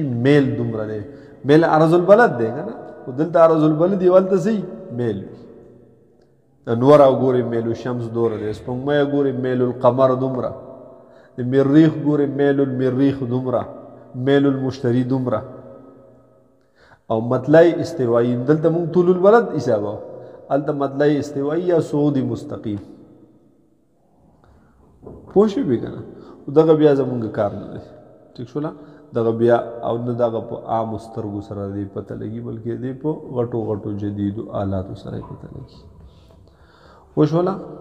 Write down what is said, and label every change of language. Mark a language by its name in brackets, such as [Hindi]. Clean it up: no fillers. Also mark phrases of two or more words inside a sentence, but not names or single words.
[Pashto] میل دومره دی میل [Arabic] عرض البلد [Pashto] دی که نه خو دلته [Arabic] عرض البلد [Pashto] یې ولته صحیح میل وي نور او ګوري [Arabic] میل الشمس [Pashto] دوره دی سپوږمۍ ګوري [Arabic] میل القمر [Pashto] دومره د مریخ ګوري [Arabic] میل المریخ [Pashto] دومره [Arabic] میل المشتري [Pashto] دومره او مطلع استوایی دلته مونږ [Arabic] طول البلد [Pashto] حسابو هلته مطلع استوایی یا صعود مستقیم پوه شوې که نه دغه بیا زمونږ کار نه دی ټیک شوله دغه بیا او نه دغه په عامو سترګو سره دی پته لګي بلکې دی په غټو غټو جدیدو آلاتو سره پته لګي وشوله